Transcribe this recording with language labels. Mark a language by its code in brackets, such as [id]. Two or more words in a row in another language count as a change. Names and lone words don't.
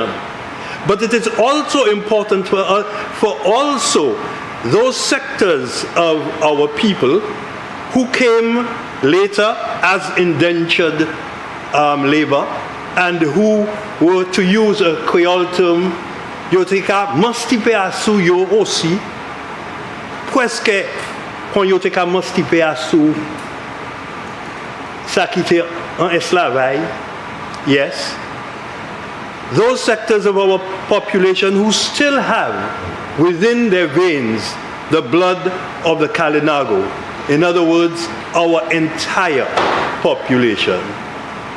[en] But it is also important for also those sectors of our people who came later as indentured labor and who were, to use a Creole term, [acf] yo te ka mastipe asu yo aussi, presque kon yo te ka mastipe asu sa ki te en esclavage. [en] Yes, those sectors of our population who still have within their veins the blood of the Kalinago. In other words, our entire population.